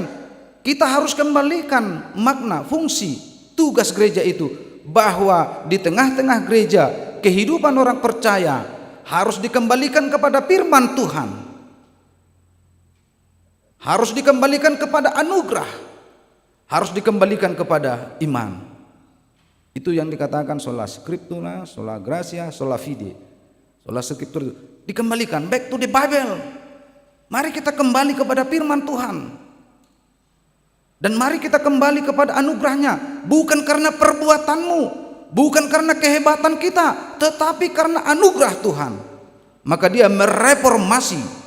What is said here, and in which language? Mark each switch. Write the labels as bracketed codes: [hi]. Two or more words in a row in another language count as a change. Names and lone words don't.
[id] Kita harus kembalikan makna, fungsi, tugas gereja itu, bahwa di tengah-tengah gereja kehidupan orang percaya harus dikembalikan kepada firman Tuhan, harus dikembalikan kepada anugerah, harus dikembalikan kepada iman. Itu yang dikatakan [la] sola scriptura, sola gratia, sola fide. Sola scriptura dikembalikan, [en] back to the Bible. [id] Mari kita kembali kepada firman Tuhan, dan mari kita kembali kepada anugerahnya, bukan karena perbuatanmu, bukan karena kehebatan kita, tetapi karena anugerah Tuhan. Maka dia mereformasi.